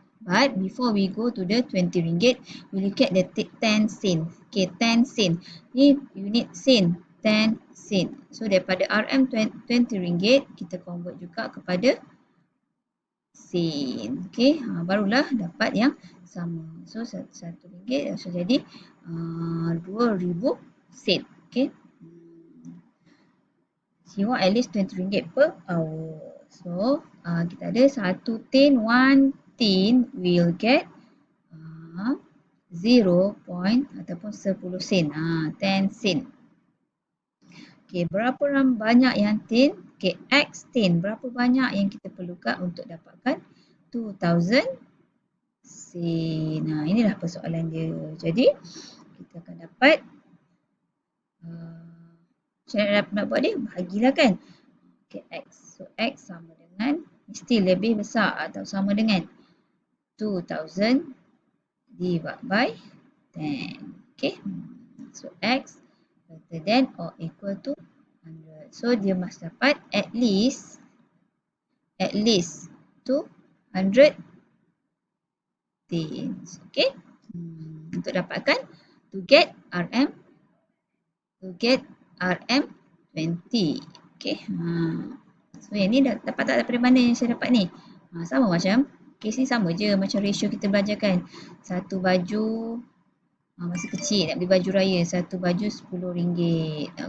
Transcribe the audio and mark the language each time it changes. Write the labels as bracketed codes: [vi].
[en] But before we go to the RM20, we look at the 10 sen. [ms] Okay, 10 sen. Ni unit sen. 10 sen. So daripada RM RM20, kita convert juga kepada sen. Okay, barulah dapat yang sama. So RM1. So jadi 2,000 sen. Okay. [en] He want at least RM20 per hour. [ms] So, kita ada 1 tin, 1 tin [en] will get 0 point [ms] ataupun 10 sen. 10 sen. Okay, berapa banyak yang tin? Okay, X tin. Berapa banyak yang kita perlukan untuk dapatkan 2000 sen. Inilah persoalan dia. Jadi, kita akan dapat macam mana nak buat dia? Bahagilah kan. Okay, X. So, X sama dengan mesti lebih besar atau sama dengan 2000 [en] divided by 10. Okay. So, X greater than or equal to 100. So, dia must dapat at least 200 tins. Okay. [ms] Untuk dapatkan [en] to get [ms] RM20. Okay. So, yang ni dapat tak daripada mana yang saya dapat ni? Sama macam, kes ni sama je macam ratio kita belajar kan. Satu baju, masa kecil nak beli baju raya, satu baju RM10.